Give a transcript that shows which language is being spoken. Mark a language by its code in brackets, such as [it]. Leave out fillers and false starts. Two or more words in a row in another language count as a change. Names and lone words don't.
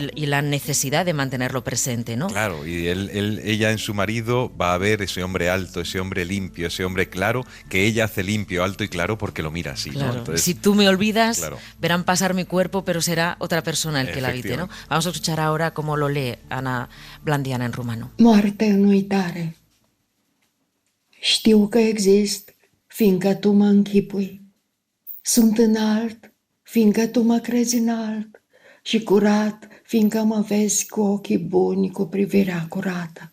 [es] y la necesidad de mantenerlo presente, ¿no? Claro, y ella en su marido va a ver ese hombre alto, ese hombre limpio, ese hombre claro, que ella hace limpio, alto y claro porque lo mira así, claro. ¿no? Entonces, si tú me olvidas, claro. Verán pasar mi cuerpo, pero será otra persona el que la habite, ¿no? Vamos a escuchar ahora cómo lo lee Ana Blandiana în rumano. [ro] Moarte în uitare. Știu că exist, fiindcă tu mă închipui. Sunt înalt, fiindcă tu mă crezi înalt, și curat, fiindcă mă vezi cu ochii buni, cu privirea curată.